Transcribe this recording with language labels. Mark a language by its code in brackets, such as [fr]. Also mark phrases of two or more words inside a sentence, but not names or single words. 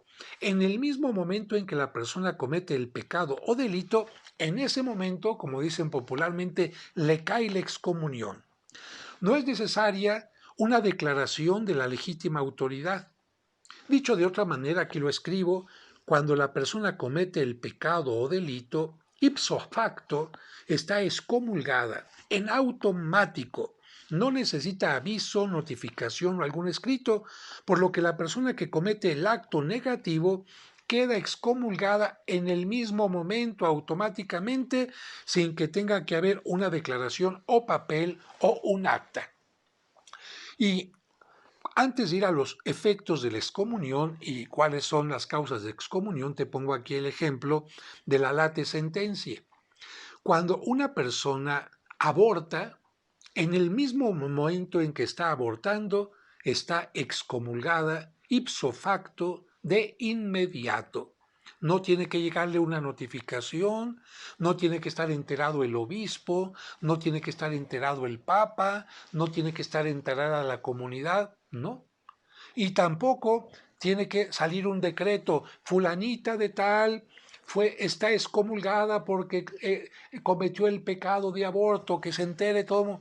[es] En el mismo momento en que la persona comete el pecado o delito, en ese momento, como dicen popularmente, le cae la excomunión. No es necesaria una declaración de la legítima autoridad. Dicho de otra manera, aquí lo escribo, cuando la persona comete el pecado o delito, [la] ipso facto [es] está excomulgada en automático. No necesita aviso, notificación o algún escrito, por lo que la persona que comete el acto negativo queda excomulgada en el mismo momento automáticamente sin que tenga que haber una declaración o papel o un acta. Y antes de ir a los efectos de la excomunión y cuáles son las causas de excomunión, te pongo aquí el ejemplo de la [la] late sententiae. [es] Cuando una persona aborta, en el mismo momento en que está abortando, está excomulgada [la] ipso facto [es] de inmediato. No tiene que llegarle una notificación, no tiene que estar enterado el obispo, no tiene que estar enterado el papa, no tiene que estar enterada la comunidad, no. Y tampoco tiene que salir un decreto, fulanita de tal está excomulgada porque cometió el pecado de aborto, que se entere todo.